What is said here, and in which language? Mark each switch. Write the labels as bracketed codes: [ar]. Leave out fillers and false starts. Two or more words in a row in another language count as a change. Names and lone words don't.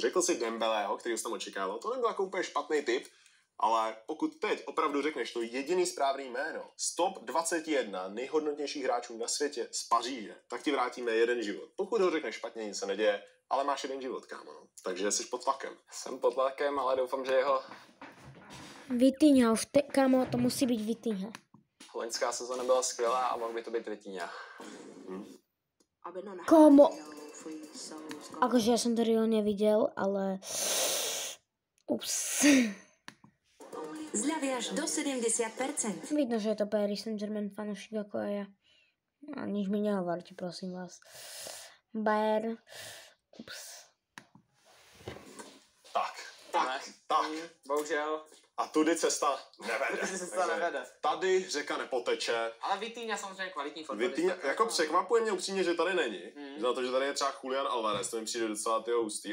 [cs] Řekl si Dembeleho, který jsi tam očekával, to nebyl jako úplně špatný tip, ale pokud teď opravdu řekneš to jediný správný jméno z top 21 nejhodnotnějších hráčů na světě z Paříže, tak ti vrátíme 1 život. Pokud ho řekneš špatně, nic se neděje, ale máš 1 život, kámo. No. Takže jsi pod tlakem. Jsem pod tlakem, ale doufám, že jeho Vitinha, kámo, to musí být Vitinha. loňská sezóna byla skvělá a mohl by to být Vitinha. [sk] Kámo, akože ja som to real nevidel, ale... Ups. Zľavy až do 70%. Vidno, že je to Paris Saint-Germain fanúšik ako aj ja. A nič mi nehovorte, prosím vás. Bayern. Ups. Tak. [cs] Bohužel. A tudy cesta nevede. Cesta nevede. Tady řeka nepoteče. Ale Vitinha samozřejmě kvalitní fotbalista. Vitinha, jako překvapuje mě upřímně, že tady není. Na to, že tady je třeba Julian Alvarez, to mi přijde docela tyho hustý.